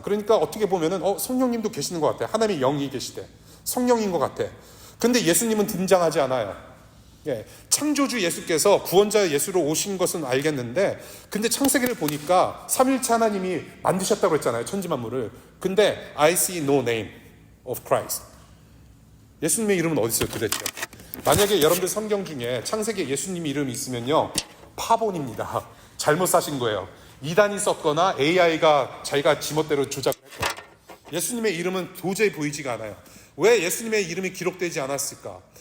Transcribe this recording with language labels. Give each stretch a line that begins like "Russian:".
Korean: 그러니까 어떻게 보면은 성령님도 계시는 것 같아. 하나님의 영이 계시대. 성령인 것 같아. 근데 예수님은 등장하지 않아요. 예. 창조주 예수께서 구원자 예수로 오신 것은 알겠는데, 근데 창세기를 보니까 삼일체 하나님이 만드셨다고 했잖아요. 천지만물을. 근데
English: I see no name of Christ.
Korean: 예수님의 이름은 어디 있어요 도대체? 만약에 여러분들 성경 중에 창세기에 예수님 이름이 있으면요, 파본입니다. 잘못 사신 거예요. 이단이 썼거나 AI가 자기가 지멋대로 조작을 했거나. 예수님의 이름은 도저히 보이지가 않아요. 왜 예수님의 이름이 기록되지 않았을까?